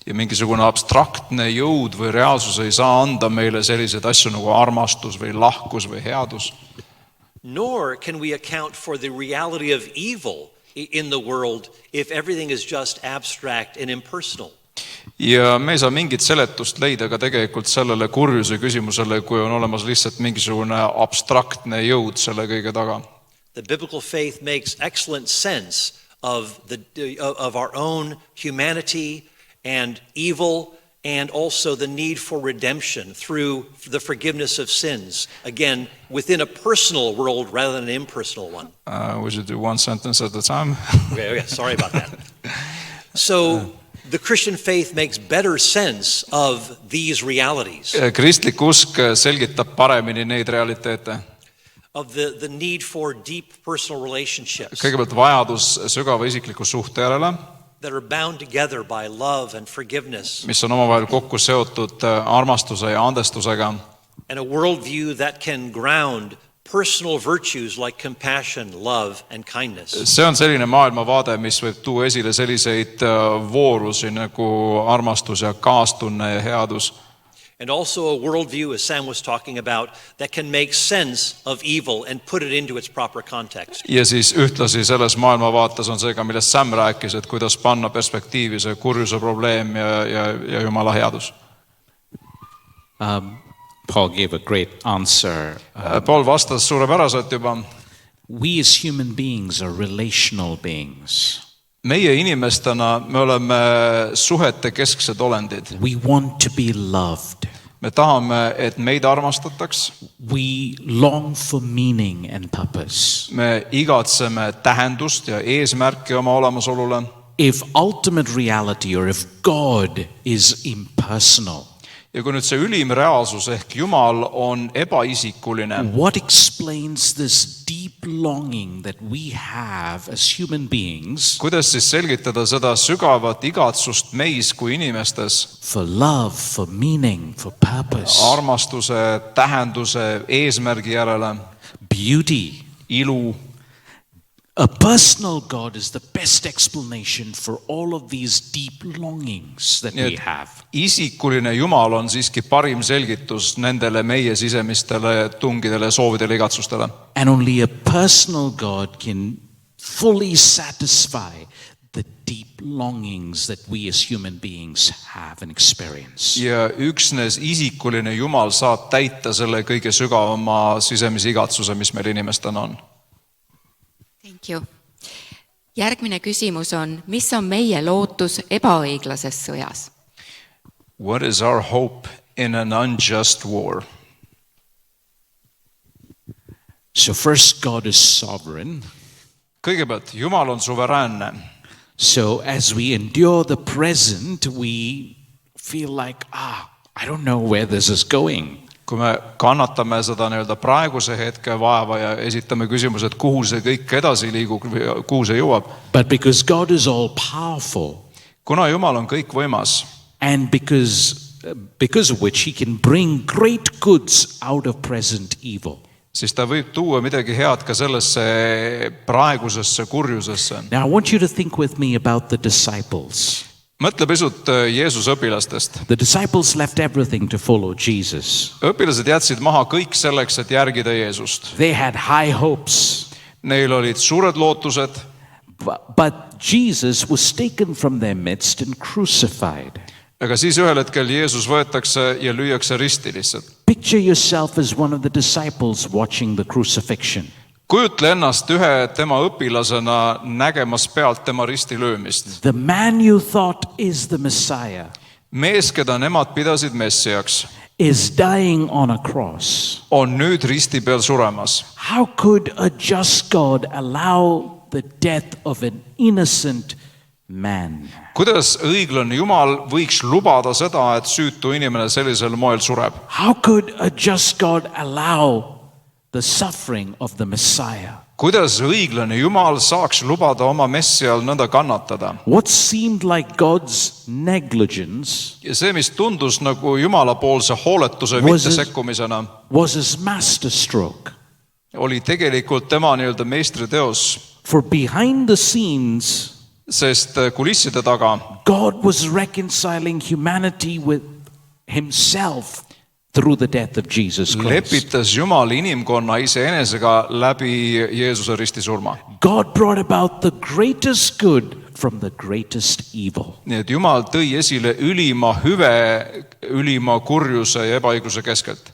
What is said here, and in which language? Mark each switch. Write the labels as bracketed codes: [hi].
[et] Ja mingisugune abstraktne jõud või reaalsus ei saa anda meile selliseid asju nagu armastus või lahkus või headus. [en] Nor can we account for the reality of evil in the world if everything is just abstract and impersonal. [et] Ja me ei saa mingit seletust leida ka tegelikult sellele kurjuse küsimusele, kui on olemas lihtsalt mingisugune abstraktne jõud selle kõige taga. [en] The biblical faith makes excellent sense of our own humanity and evil, and also the need for redemption through the forgiveness of sins, again, within a personal world rather than an impersonal one. We should do one sentence at a time. Okay, sorry about that. So the Christian faith makes better sense of these realities. [et] Kristlik usk selgitab paremini neid realiteete. [en] Of the need for deep personal relationships. [et] Kõigepealt vajadus sügava isikliku suhte järele. [en] That are bound together by love and forgiveness. [et] Mis on omavahel kokku seotud armastuse ja andestusega. [en] And a worldview that can ground personal virtues like compassion, love and kindness. [et] See on selline maailmavaade, mis võib tuua esile selliseid voorusi nagu armastus ja kaastunne ja headus. [en] And also a worldview, as Sam was talking about, that can make sense of evil and put it into its proper context. [et] Ja siis ühtlasi selles maailmavaates on see ka, millest Sam rääkis, et kuidas panna perspektiivi see kurjuse probleem ja Jumala headus. [en] Paul gave a great answer. [et] Paul vastas suurepäraselt juba. [en] We as human beings are relational beings. [et] Meie inimestena me oleme suhete kesksed olendid. [en] We want to be loved. [et] Me tahame, et meid armastataks. [en] We long for meaning and purpose. [et] Me igatseme tähendust ja eesmärki oma olemasolule. [en] If ultimate reality or if God is impersonal, [et] ja kui nüüd see ülim reaalsus ehk Jumal on ebaisikuline, [en] what explains this deep longing that we have as human beings [et] kuidas siis selgitada seda sügavat igatsust meis kui inimestes [en] for love, for meaning, for purpose, [et] armastuse, tähenduse, eesmärgi järele, [en] beauty, [et] ilu? [en] A personal God is the best explanation for all of these deep longings that we have. [et] Isikuline Jumal on siiski parim selgitus nendele meie sisemistele tungidele, soovidele, igatsustele. [en] And only a personal God can fully satisfy the deep longings that we as human beings have and experience. [et] Ja üksnes isikuline Jumal saab täita selle kõige sügavama sisemise igatsuse, mis meil inimestena on. [en] Thank you. [et] Järgmine küsimus on, mis on meie lootus ebaõiglases sõjas? [en] What is our hope in an unjust war? So first, God is sovereign. [et] Kõigepealt, Jumal on suveräänne. [en] So as we endure the present, we feel like, I don't know where this is going. [et] Kui me kannatame seda nii-öelda praeguse hetke vaeva ja esitame küsimuse, et kuhu see kõik edasi liigub, kuhu see jõuab. [en] But because God is all powerful, [et] Kuna Jumal on kõik võimas, [en] and because of which he can bring great goods out of present evil. [et] siis ta võib tuua midagi head ka sellesse praegusesse kurjusesse. [en] Now I want you to think with me about the disciples. [et] Mõtle pisut Jeesuse õpilastest. [en] The disciples left everything to follow Jesus. [et] Õpilased jätsid maha kõik selleks, et järgida Jeesust. [en] They had high hopes, [et] Neil olid suured lootused, [en] but Jesus was taken from their midst and crucified. [et] aga siis ühel hetkel Jeesus võetakse ja lüüakse risti lihtsalt. [en] Picture yourself as one of the disciples watching the crucifixion. [et] Kujutle ennast ühe tema õpilasena nägemas pealt tema risti löömist. [en] The man you thought is the Messiah [et] Mees, keda nemad pidasid messiaks, [en] is dying on a cross. [et] on nüüd risti peal suremas. [en] How could a just God allow the death of an innocent man? [et] Kuidas õiglane Jumal võiks lubada seda, et süütu inimene sellisel moel sureb? [en] How could a just God allow the suffering of the Messiah? [et] Kuidas õiglane Jumal saaks lubada oma messial nõnda kannatada? [en] What seemed like God's negligence [et] Ja see, mis tundus nagu Jumalapoolse hooletuse mittesekkumisena, [en] was his masterstroke. [et] oli tegelikult tema nii-öelda meistriteos, [en] For behind the scenes, [et] sest kulisside taga [en] God was reconciling humanity with himself through the death of Jesus Christ. [et] lepitas Jumal inimkonna iseenesega läbi Jeesuse ristisurma. [en] God brought about the greatest good from the greatest evil. [et] Nii et Jumal tõi esile ülima hüve, ülima kurjuse ja ebaõigluse keskelt.